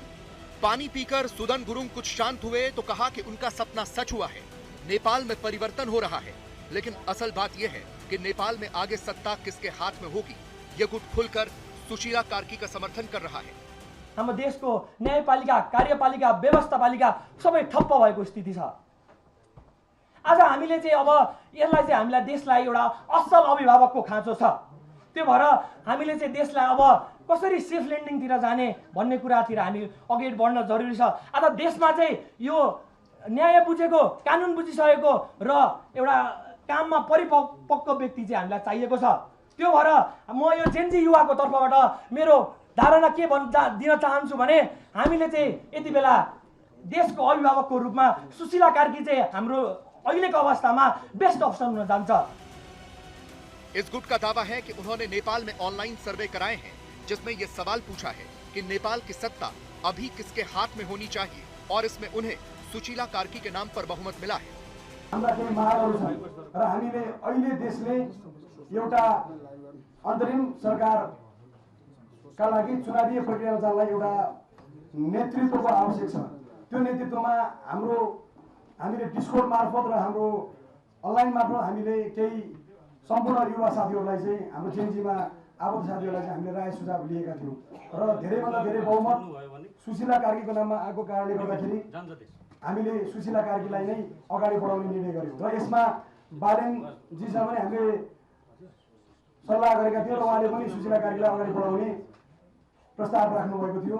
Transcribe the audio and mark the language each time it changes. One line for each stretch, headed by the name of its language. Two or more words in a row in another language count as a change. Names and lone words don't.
Hindi: पानी पीकर सुदन गुरुंग कुछ शांत हुए तो कहा कि उनका सपना सच हुआ है, नेपाल में परिवर्तन हो रहा है। लेकिन असल बात यह है कि नेपाल में आगे सत्ता किसके हाथ में होगी, ये गुट खुलकर सुशीला कार्की का समर्थन कर रहा है।
Nepali: हाम्रो देशको न्यायपालिका, कार्यपालिका, व्यवस्थापालिका सबै ठप्प भएको स्थिति छ। आज हामीले चाहिँ अब यसलाई चाहिँ हामीलाई देशलाई एउटा असल अभिभावकको खाँचो छ। त्यो भएर हामीले चाहिँ देशलाई अब कसरी
English: safe landing
Nepali: जाने भन्ने कुरातिर हामी अगाडि बढ्न जरुरी छ। आज देशमा चाहिँ यो न्याय बुझेको, कानुन बुझिसकेको र एउटा काममा परिपक्व व्यक्ति चाहिँ हामीलाई चाहिएको छ। त्यो भएर म यो जेनजी युवाको तर्फबाट मेरो धारणा के दिन चाहन्छु भने हामीले चाहिँ यति बेला देशको अभिभावकको रूपमा सुशीला कार्की चाहिँ हाम्रो अहिलेको अवस्थामा
English: best option
Nepali: हुन जान्छ।
Hindi: इस गुट का दावा है कि उन्होंने नेपाल में
English: online survey
Hindi: कराए हैं, जिसमें ये सवाल पूछा है कि नेपाल की सत्ता अभी किसके हाथ में होनी चाहिए, और इसमें उन्हें सुशीला कार्की के नाम पर बहुमत मिला है।
Nepali: हाम्रा केही मागहरू छन् र हामीले अहिले देशले एउटा अन्तरिम सरकार का लागि चुनावी प्रक्रियामा जानलाई एउटा नेतृत्वको आवश्यक छ। त्यो नेतृत्वमा हामीले डिस्कोड मार्फत र हाम्रो अनलाइन मार्फत हामीले केही सम्पूर्ण युवा साथीहरूलाई चाहिँ हाम्रो जेनजीमा आबद्ध साथीहरूलाई चाहिँ हामीले राय सुझाव लिएका थियौँ र धेरैभन्दा धेरै बहुमत सुशीला कार्कीको नाममा आएको कारणले गर्दाखेरि हामीले सुशीला कार्कीलाई नै अगाडि बढाउने निर्णय गर्यौँ र यसमा बालेनजीसँग पनि हामीले सल्लाह गरेका थियौँ र उहाँले पनि सुशीला कार्कीलाई अगाडि बढाउने प्रस्ताव राख्नु भएको थियो।